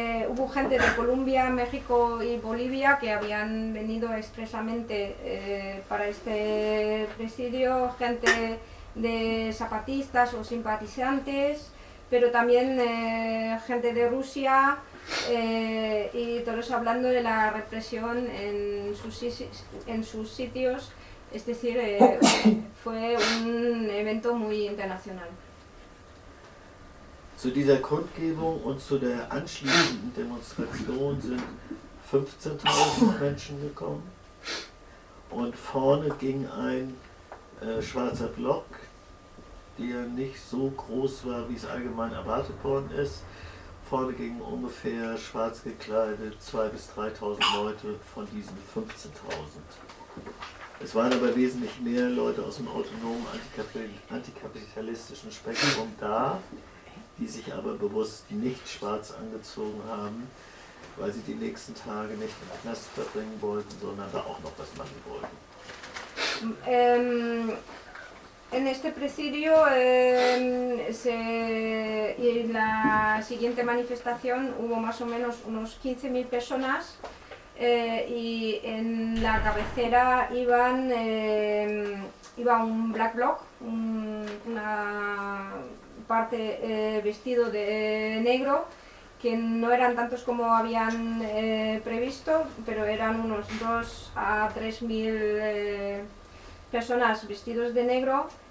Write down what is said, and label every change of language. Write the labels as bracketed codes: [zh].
[es] Hubo gente de Colombia, México y Bolivia que habían venido expresamente para este presidio, gente de zapatistas o simpatizantes, pero también gente de Rusia. Y todos hablando de la represión en sus sitios, es decir, fue un evento muy internacional. [de] Zu dieser Kundgebung und zu der anschließenden Demonstration sind 15.000 Menschen gekommen, und vorne ging ein schwarzer Block, der nicht so groß war, wie es allgemein erwartet worden ist. Vorne gingen ungefähr schwarz gekleidet 2.000 bis 3.000 Leute von diesen 15.000. Es waren aber wesentlich mehr Leute aus dem autonomen antikapitalistischen Spektrum da, die sich aber bewusst nicht schwarz angezogen haben, weil sie die nächsten Tage nicht im Knast verbringen wollten, sondern da auch noch was machen wollten. [es] En este presidio y en la siguiente manifestación hubo más o menos unos 15.000 personas, y en la cabecera iba un black bloc, una parte vestido de negro, que no eran tantos como habían previsto, pero eran unos 2 a 3.000 personas vestidos de negro.